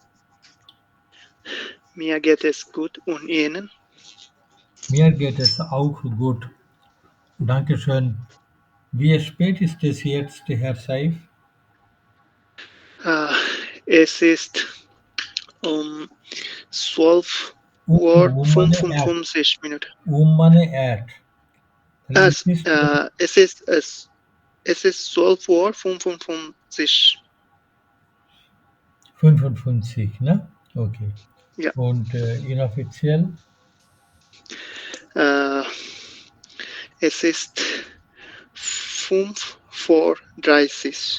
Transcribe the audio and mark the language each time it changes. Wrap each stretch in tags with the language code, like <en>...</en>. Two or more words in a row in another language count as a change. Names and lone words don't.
<de>Mir geht es gut und Ihnen? Mir geht es auch gut. Danke schön. Wie spät ist es jetzt, Herr Saif? Es ist um 12 Uhr</de> <bn>মানে</bn> <de>55 Minuten.</de> <bn>মানে at. তাহলে</bn> <de>Es ist 12 Uhr 55. 55, ne? Okay. Ja. Und inoffiziell? Es ist 5 vor 30.</de>